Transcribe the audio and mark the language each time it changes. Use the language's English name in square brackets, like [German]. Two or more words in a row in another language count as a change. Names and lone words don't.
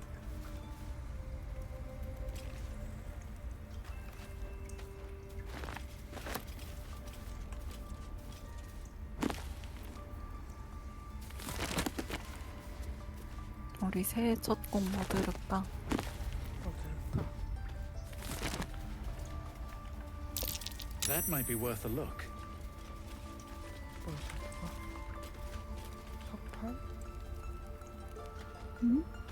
[Korean] 우리 새해 첫 곡 뭐 들을까? [English] That might be worth a look. [Korean] 석판? 응?